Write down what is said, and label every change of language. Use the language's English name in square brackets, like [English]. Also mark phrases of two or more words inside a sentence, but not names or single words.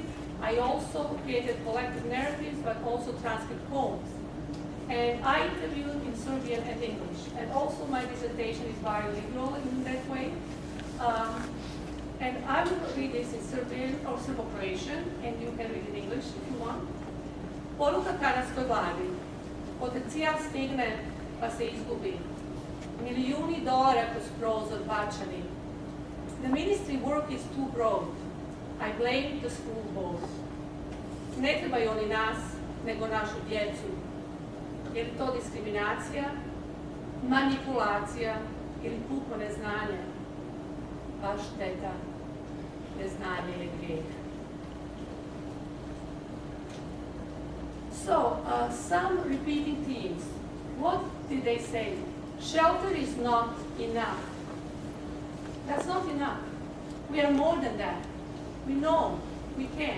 [English] I also created collective narratives, but also transcript poems. And I interviewed in Serbian and English. And also my dissertation is bilingual in that way. And I will read this in Serbian or Serbo-Croatian, and you can read it in English if you want. [Croatian] Poruka kanadskoj vladi. Potencijal stigne pa se izgubi. Milijuni dolara kroz prozor bačani. [English] The ministry work is too broad. I blame the school board. [Croatian] Ne trebaju oni nas, nego našu djecu. Je li to diskriminacija, manipulacija ili puko neznanje? Baš šteta, neznanje je grijeh. [English] So, some repeating themes. What did they say? Shelter is not enough. That's not enough. We are more than that. We know we can.